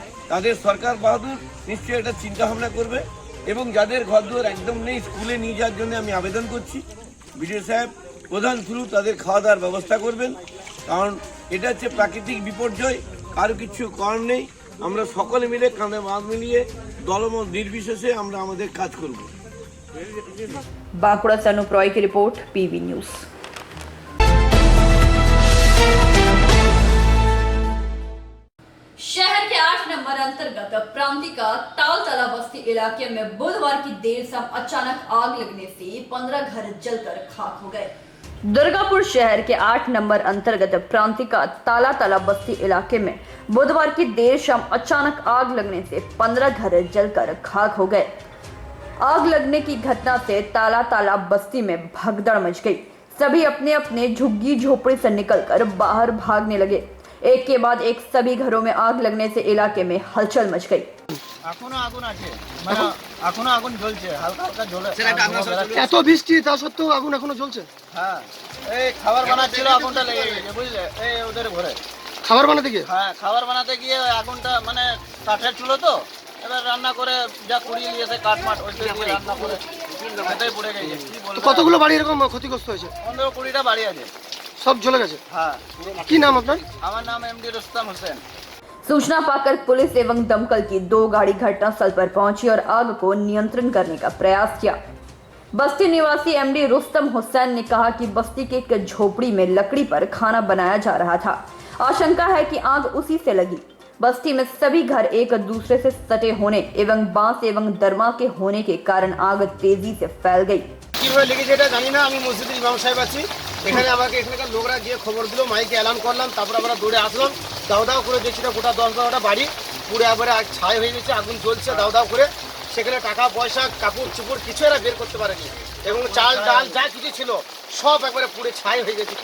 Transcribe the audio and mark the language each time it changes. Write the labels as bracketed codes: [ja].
[bn] তাদের সরকার বাহাদুর নিশ্চয়ই একটা চিন্তা ভাবনা করবে এবং যাদের ঘরদুয়ার একদম নেই স্কুলে নিয়ে যাওয়ার জন্য আমি আবেদন করছি। বিডিও সাহেব প্রধান থ্রু তাদের খাওয়া দাওয়ার ব্যবস্থা করবেন, কারণ এটা হচ্ছে প্রাকৃতিক বিপর্যয়, কারো কিছু করার নেই। আমরা সকলে মিলে কাঁধে বাঁধ মিলিয়ে দলমত নির্বিশেষে আমরা আমাদের কাজ করব। [hi] बांकुड़ा से अनूप रॉय की रिपोर्ट, पीवी न्यूज। शहर के 8 नंबर अंतर्गत प्रांतिका तालतला बस्ती इलाके में बुधवार की देर शाम अचानक आग लगने से 15 घर जलकर खाक हो गए। दुर्गापुर शहर के 8 नंबर अंतर्गत प्रांतिका ताला बस्ती इलाके में बुधवार की देर शाम अचानक आग लगने से 15 घर जलकर खाक हो गए। आग लगने की घटना से ताला बस्ती में भगदड़ मच गई। सभी अपने अपने झुग्गी झोपड़ी से निकलकर बाहर भागने लगे। एक के बाद एक सभी घरों में आग लगने से इलाके में हलचल मच गई। [bn] এখনো আগুন আছে, মানে এখনো আগুন জ্বলছে, হালকা হালকা জ্বলে। এত বৃষ্টি তা সত্ত্বেও আগুন এখনো জ্বলছে। হ্যাঁ, এই খাবার বানাচ্ছিল, আগুনটা লেগে গেছে, বুঝলে? এই ওদের ঘরে খাবার বানাতে গিয়ে? হ্যাঁ, খাবার বানাতে গিয়ে ওই আগুনটা, মানে কাঠের চুলো তো, এবার রান্না করে যা কুড়িয়ে নিয়েছে কাঠ মাঠ, ওইটা দিয়ে রান্না করে সেটাই পড়ে গেছে। কি তো বলবো, কতগুলো বাড়ি এরকম ক্ষতিগ্রস্ত হয়েছে? 15-20টা বাড়ি আছে। সব জ্বলে গেছে। হ্যাঁ, কি নাম আপনার? আমার নাম এমডি রুস্তম হোসেন। [hi] सूचना पाकर पुलिस एवं दमकल की 2 गाड़ी घटनास्थल पर पहुंची और आग को नियंत्रण करने का प्रयास किया। बस्ती निवासी एमडी रुस्तम हुसैन ने कहा कि बस्ती के एक झोपड़ी में लकड़ी पर खाना बनाया जा रहा था। आशंका है कि आग उसी से लगी। बस्ती में सभी घर एक दूसरे से सटे होने एवं बांस एवं दरमा के होने के कारण आग तेजी से फैल गई। [bn] কিভাবে লেগেছে এটা জানি না। আমি মসজিদের ইমাম সাহেব আছি, এখানে আমাকে এখানকার লোকরা গিয়ে খবর দিল, মাইকে এলান করলাম, তারপর আমরা দৌড়ে আসলাম। দাও দাও করে দেখছি না গোটা 10-12টা বাড়ি পুরো একবারে ছাই হয়ে গেছে, আগুন জ্বলছে দাও দাও করে। সেখানে টাকা পয়সা কাপড় চুপড় কিছু এরা বের করতে পারেনি, এবং চাল ডাল যা কিছু ছিল সব একবারে পুরো ছাই হয়ে গেছে।